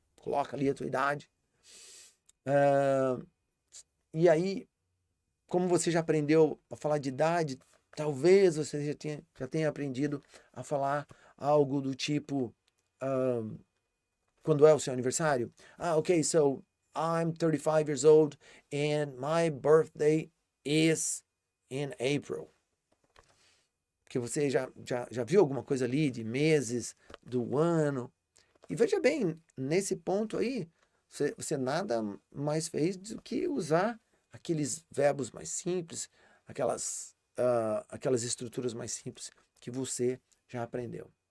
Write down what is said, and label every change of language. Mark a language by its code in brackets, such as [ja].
[pt] Coloca ali a tua idade. E aí, como você já aprendeu a falar de idade, talvez você já tenha aprendido a falar algo do tipo, quando é o seu aniversário? [en] Ok, so I'm 35 years old and my birthday is in April. [pt] Que você já viu alguma coisa ali de meses do ano. E veja bem, nesse ponto aí, você nada mais fez do que usar aqueles verbos mais simples, aquelas estruturas mais simples que você já aprendeu.